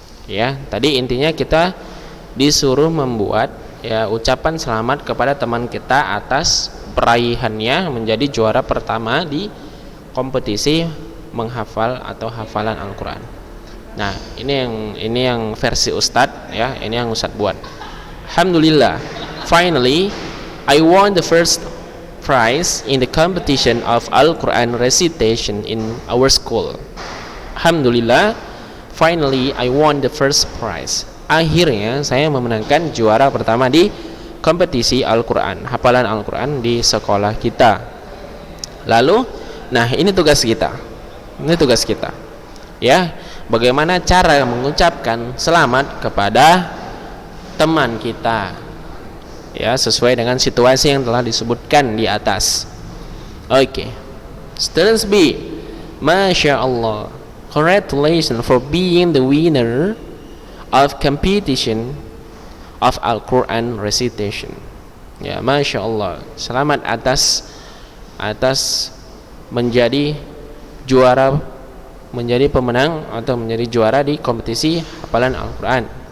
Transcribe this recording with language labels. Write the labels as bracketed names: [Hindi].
[Indonesian] Ya, tadi intinya kita disuruh membuat ya ucapan selamat kepada teman kita atas peraihannya menjadi juara pertama di kompetisi menghafal atau hafalan Al-Qur'an. Nah, ini yang versi Ustadz ya, ini yang Ustadz buat. [English] Alhamdulillah, finally I won the first prize in the competition of Al-Quran recitation in our school. Alhamdulillah, finally I won the first prize. [Indonesian] Akhirnya saya memenangkan juara pertama di kompetisi Al-Quran, hafalan Al-Quran di sekolah kita. Lalu, nah ini tugas kita. Ini tugas kita. Ya, bagaimana cara mengucapkan selamat kepada teman kita ya, sesuai dengan situasi yang telah disebutkan di atas. Oke. [English] Students B, Masya Allah, congratulations for being the winner of competition of Al-Quran recitation. [Indonesian] Ya, Masya Allah, selamat atas menjadi juara, menjadi pemenang atau menjadi juara di kompetisi hafalan Al-Quran.